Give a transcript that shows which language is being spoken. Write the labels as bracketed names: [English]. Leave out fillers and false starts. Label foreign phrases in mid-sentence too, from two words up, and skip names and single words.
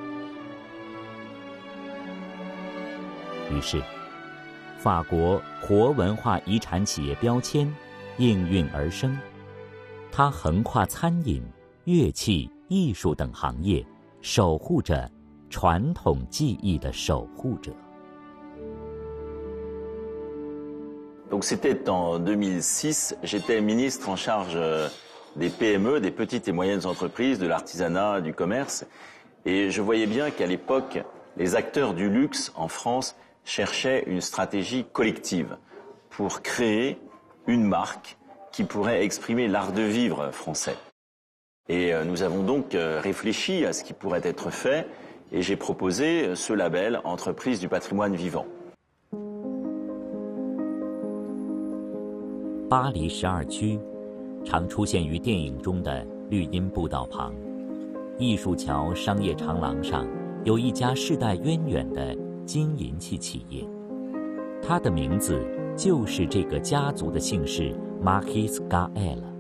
[Chinese] 于是，法国活文化遗产企业标签应运而生，它横跨餐饮、乐器、艺术等行业，守护着传统技艺的守护者。 [French] Donc c'était en 2006, j'étais ministre en charge des PME, des petites et moyennes entreprises, de l'artisanat, du commerce, et je voyais bien qu'à l'époque, les acteurs du luxe en France cherchaient une stratégie collective pour créer une marque qui pourrait exprimer l'art de vivre français. Et nous avons donc réfléchi à ce qui pourrait être fait, et j'ai proposé ce label Entreprise du patrimoine vivant. [Chinese] 巴黎12区，常出现于电影中的绿荫步道旁，艺术桥商业长廊上有一家世代渊源的金银器企业，它的名字就是这个家族的姓氏 Marquis Gaël。